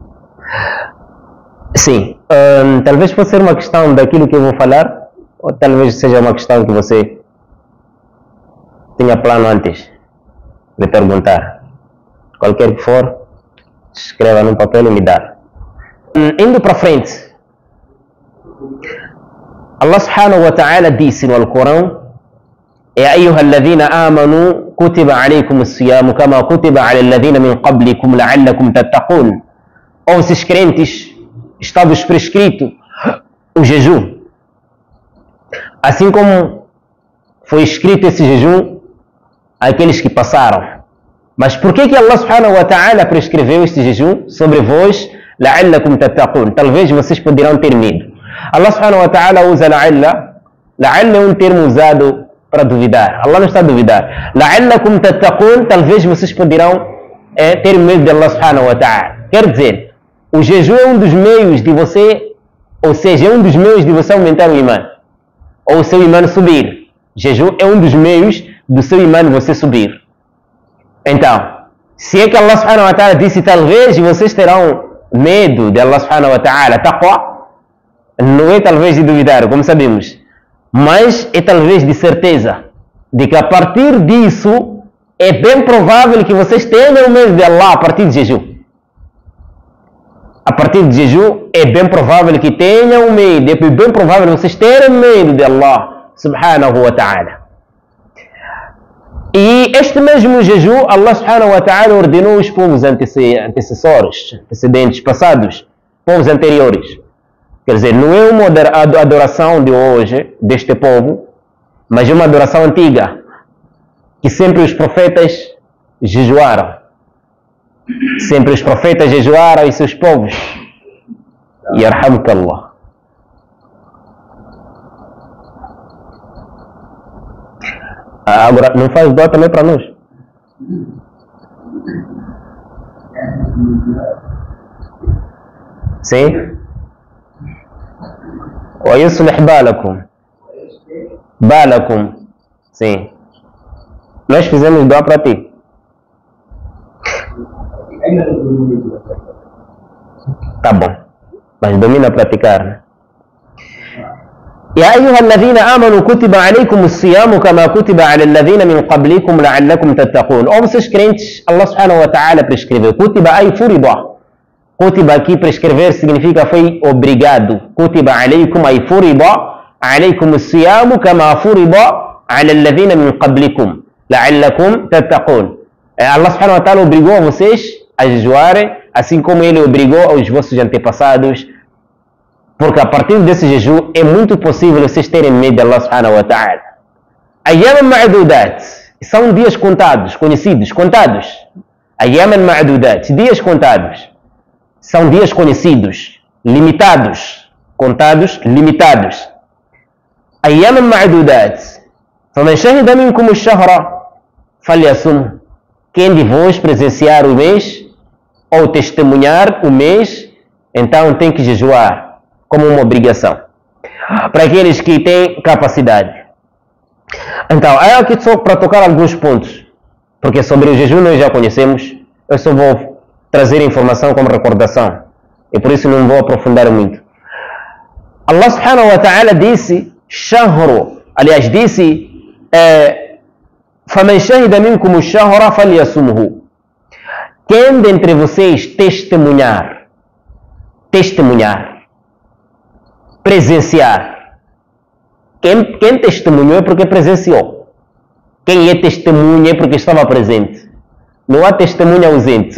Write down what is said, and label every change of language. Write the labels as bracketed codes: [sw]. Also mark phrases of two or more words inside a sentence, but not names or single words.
[pt] Sim, talvez possa ser uma questão daquilo que eu vou falar, ou talvez seja uma questão que você tinha plano antes de perguntar. Qualquer que for, escreva num papel e me dá. Indo para frente, [ar] الله سبحانه وتعالى [pt] disse no Alcorão: [ar] يا أيها الذين آمنوا كتب عليكم الصيام كما كتب على الذين من قبلكم لعلكم تتقون. [pt] Ou esses crentes, está-vos prescrito o jejum, assim como foi escrito esse jejum àqueles que passaram. Mas por que [ar] الله سبحانه وتعالى [pt] prescreveu este jejum sobre vós? [ar] لعلكم تتقون. [pt] Talvez vocês poderão ter medo. [ar] الله سبحانه وتعالى [pt] usa la'alla. La'alla é um termo usado para duvidar. Allah não está a duvidar. [ar] لعلكم تتقون, [pt] talvez vocês poderão ter medo de [ar] الله سبحانه وتعالى. [pt] Quer dizer, o jejum é um dos meios de você, ou seja, é um dos meios de você aumentar o imã, ou o seu imã subir. Jejum é um dos meios do seu imã você subir. Então, se é que [ar] الله سبحانه وتعالى [pt] disse talvez vocês terão medo de [ar] الله سبحانه وتعالى, [pt] taqwa, não é talvez de duvidar, como sabemos, mas é talvez de certeza de que a partir disso é bem provável que vocês tenham medo de Allah a partir de jejum. A partir de jejum é bem provável que tenham medo, é bem provável que vocês tenham medo de [ar] الله سبحانه وتعالى. [pt] E este mesmo jejum, [ar] الله سبحانه وتعالى [pt] ordenou os povos antecedentes, passados, povos anteriores. Quer dizer, não é uma adoração de hoje, deste povo, mas é uma adoração antiga, que sempre os profetas jejuaram. Sempre os profetas jejuaram e seus povos. Yarhamukallah. Agora, não faz dó também para nós? Sim? [ar] ويصلح بالكم. Balakum. [pt] Sim. Nós fizemos dó para ti. Tá bom. Mas domina a praticar. [ar] يا أيها الذين آمنوا كتب عليكم الصيام كما كتب على الذين من قبلكم لعلكم تتقون. [pt] Ou vocês crentes, [ar] الله سبحانه وتعالى [pt] prescreveu. [ar] كتب أي فرض. [pt] Kutiba aqui prescrever significa foi obrigado. [ar] كتب عليكم أي فرض عليكم الصيام كما فرض على الذين من قبلكم لعلكم تتقون. الله سبحانه وتعالى [pt] obrigou a vocês a jejuarem, assim como ele obrigou aos vossos antepassados, porque a partir desse jejum é muito possível vocês terem medo de [ar] الله سبحانه وتعالى. أيام معدودات, [pt] são dias contados, conhecidos, contados. [ar] أياما معدودات, [pt] dias contados. São dias conhecidos, limitados. Contados, limitados. [ar] أياما معدودات. فَمَنْ شَهِدَ مِنْكُمُ الشَّهْرَ فَلْيَصُمْهُ. [pt] Quem de vós presenciar o mês ou testemunhar o mês, então tem que jejuar como uma obrigação. Para aqueles que têm capacidade. Então, é aqui só para tocar alguns pontos, porque sobre o jejum nós já conhecemos. Eu só vou trazer informação como recordação, e por isso não vou aprofundar muito. [ar] الله سبحانه وتعالى [pt] disse, shahru, aliás, disse, [ar] فَمَنْ شَهِدَ مِنْكُمُ الشَّهْرَ فَلْيَصُمْهُ. [pt] Quem dentre vocês testemunhar, presenciar. Quem testemunhou é porque presenciou. Quem é testemunha é porque estava presente. Não há testemunha ausente.